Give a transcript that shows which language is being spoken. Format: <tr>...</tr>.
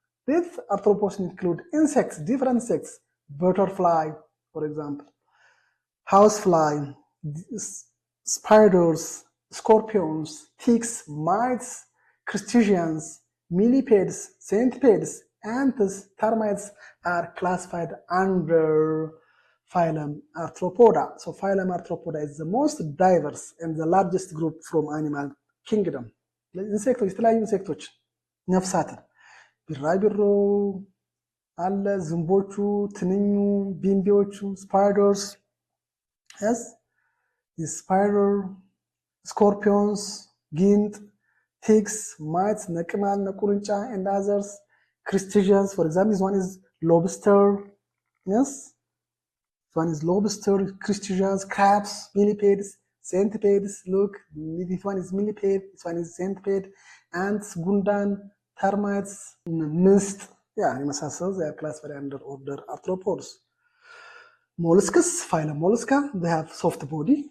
<en>These arthropods include insects, different insects, butterfly, for example, housefly, spiders, scorpions, ticks, mites, crustaceans, millipedes, centipedes, ants, termites are classified under phylum Arthropoda. So phylum Arthropoda is the most diverse and the largest group from animal kingdom.</en> <am>ኢንሴክቶች የተለያዩ ኢንሴክቶች ነፍሳትን ቢራቢሮ አለ፣ ዝንቦቹ፣ ትንኙ፣ ቢምቢዎቹ፣ ስፓይደርስ</am> <en>yes spider, scorpions,</en> <am>ጊንጥ፣</am> <en>ticks, mites,</en> <am>ነቅማል፣ ነቁርንጫ</am> <en>and others, crustaceans. For example, this one is lobster. Yes, this one is lobster, crustaceans, crabs, millipedes, centipedes. Look, this one is millipede, this one is centipede, ants, ጉንዳን, termites, mist. Yeah,</en> <am>የመሳሰሉ</am> <en>they are classified under order arthropods. Mollusks, phylum Mollusca, they have soft body.</en>